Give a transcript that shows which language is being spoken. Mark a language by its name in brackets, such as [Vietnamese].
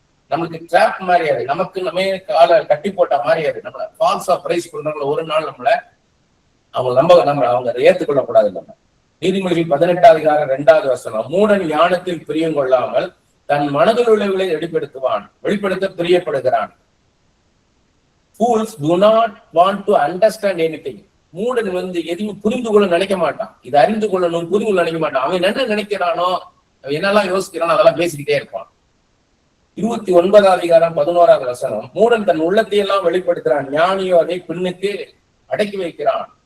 [Tamil] நம்மளுக்கு ட்ராப் மாதிரி அது, நமக்கு நம்ம காலை கட்டி போட்ட மாதிரி அது. நம்மள ஃபால்ஸா பிரைஸ் பண்றவங்கள ஒரு நாள் அவங்க ஏற்றுக்கொள்ளக்கூடாது. நம்ம நீதிமொழி 18ஆம் அதிகாரம் 2ஆம் வசனம், மூடன் ஞானத்தில் பிரியம் கொள்ளாமல் தன் மனதில் உள்ளவர்களை வெளிப்படுத்த பிரியப்படுகிறான். [English] Fools do not want to understand anything. [Tamil] மூடன் எதையும் புரிந்து கொள்ள நினைக்க மாட்டான். இது அறிந்து கொள்ளணும், புரிந்து கொள்ள நினைக்க மாட்டான். அவன் என்ன நினைக்கிறானோ, அவன் என்னெல்லாம் யோசிக்கிறானோ அதெல்லாம் பேசிக்கிட்டே இருப்பான். 29ஆம் அதிகாரம் 11ஆம் வசனம், மூடன் தன் உள்ளத்தையெல்லாம் வெளிப்படுத்துறான், ஞானியோ அதை பின்னுக்கு அடக்கி வைக்கிறான்.